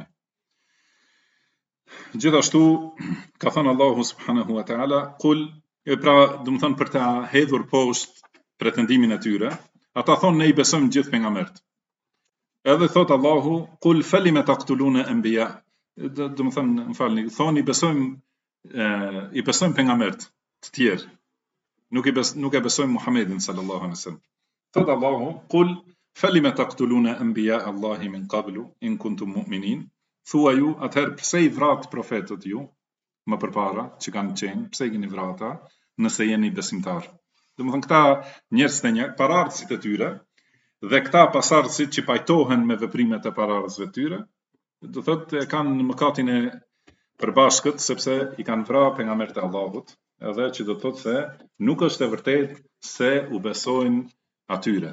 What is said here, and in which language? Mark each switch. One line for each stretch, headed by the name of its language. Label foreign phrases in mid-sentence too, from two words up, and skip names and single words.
Albanian: Gjithashtu ka thënë Allahu
Arabic: سبحانه وتعالى,
Albanian: qul, pra do të thonë për ta hedhur poshtë pretendimin e tyre, ata thonë ne i besojmë gjithë pejgamberët. Edhe thot Allahu,
Arabic: قل فلم تقتلون أنبياء,
Albanian: do më thënë, më falni, thonë i besojmë pejgambert të tjerë, nuk e besojmë Muhammedin
Arabic: صلى الله عليه وسلم.
Albanian: Thot Allahu,
Arabic: قل فلم تقتلون أنبياء الله من قبل إن كنتم مؤمنين.
Albanian: Thua ju, atëherë pse i vrat profetët ju më përpara që kanë qenë, pse i keni vrata nëse jeni besimtar. Domethënë këta njerëz të parardhësit e tyre dhe këta pasardhësit që pajtohen me veprimet e parardhësve të tyre, do thotë kanë mëkatin e përbashkët sepse i kanë vrarë pejgambert e Allahut, edhe që do thotë se nuk është e vërtetë se u besojnë atyre.